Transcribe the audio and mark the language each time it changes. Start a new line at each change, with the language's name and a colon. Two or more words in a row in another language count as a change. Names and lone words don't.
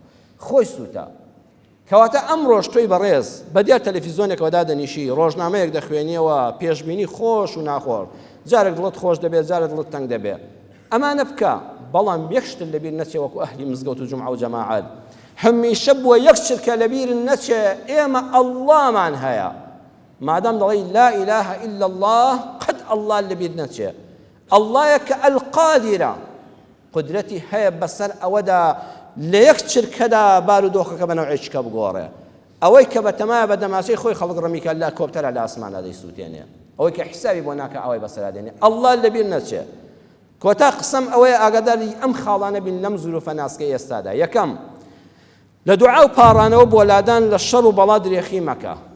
Central Kurdish: خۆی سووتە کەواتە ئەمڕۆژ تۆی بەڕێز بەدیار تەلەڤیزۆنێکەوە دادەنیشی ڕۆژنامەیەک دەخوێنیەوە پێشبینی خۆش و ناخۆر جارێک دڵت خۆش دەبێت جارێک دڵت تەنگ دەبێت ئەمانە بکە بەڵام یەک شت لەبیر نەچێ وەکو ئەهلی مزگەوت و جومعە و جەماعەت هەمیشە بووە یەک شتکە لەبیر نەچێ ئێمە ئەڵڵامان هەیە مادام دەڵێی
Arabic: لا إله إلا
Central Kurdish: الله قەت ئەڵڵا لەبیر نەچێ ئەڵڵایە کە ئەلقادیرە قودرەتی هەیە بەسەر ئەوەدا لە یەک چرکەدا بارودۆخەکە بە نەوعێکیکە بگۆڕێ ئەوەی کە بەتەمایە بە دەماچەی خۆی خەڵک ڕەمیکە لە کۆپتەرە لە ئاسمانە دەیسووتێنێ ئەوەی کە حیسابی بۆ ناکە ئەوەی بەسەرا دێنێ ئەڵڵا لەبیر نەچێ کۆتا قسەم ئەوەیە ئاگاداری ئەم خاڵانە بین لەم زوروفە ناسکەی ئێستادا یەکەم لە دوعا و پاڕانەوە بۆ لادان لە شەڕ و بەڵا درێخی مەکە